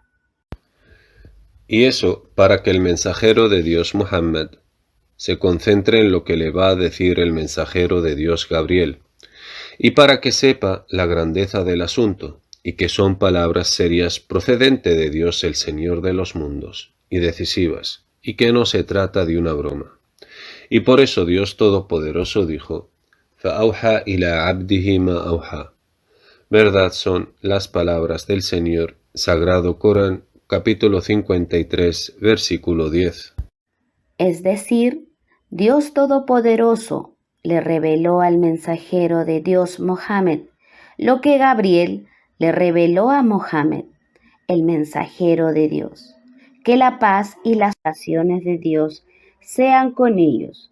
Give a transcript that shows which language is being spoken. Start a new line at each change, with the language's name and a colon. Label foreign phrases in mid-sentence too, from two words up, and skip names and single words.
Spanish: Y eso para que el mensajero de Dios Muhammad se concentre en lo que le va a decir el mensajero de Dios Gabriel, y para que sepa la grandeza del asunto, y que son palabras serias procedente de Dios el Señor de los mundos, y decisivas, y que no se trata de una broma. Y por eso Dios Todopoderoso dijo:
Arabic: فَأَوْحَى إِلَىٰ عَبْدِهِ مَا أَوْحَى.
Spanish: Verdad son las palabras del Señor. Sagrado Corán, capítulo 53, versículo 10. Es decir, Dios Todopoderoso le reveló al mensajero de Dios Mohammed lo que Gabriel le reveló a Mohammed, el mensajero de Dios, que la paz y las oraciones de Dios sean con ellos.